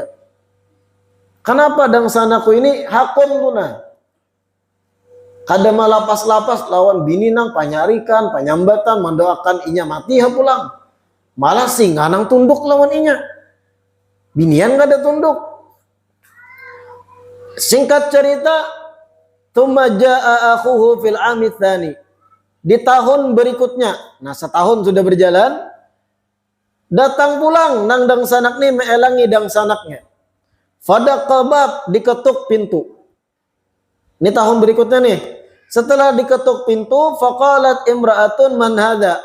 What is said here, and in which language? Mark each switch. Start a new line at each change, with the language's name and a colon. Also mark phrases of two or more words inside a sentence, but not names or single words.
Banjar: Kenapa dang sanakku ini hakun tuna? Kada malapas-lapas lawan bini nang penyarikan, penyambatan, mendoakan inya mati ha pulang. Malah singa nang tunduk lawan inya. Binian gak ada tunduk. Singkat cerita,
Arabic: ثم جاء أخوه في العام الثاني.
Banjar: Di tahun berikutnya, nah setahun sudah berjalan, datang pulang nang dang sanak nih meelangi dang sanaknya. Fadaqabab, diketuk pintu. Ini tahun berikutnya nih. Setelah diketuk pintu,
Arabic: فقالت امرأة من هذا?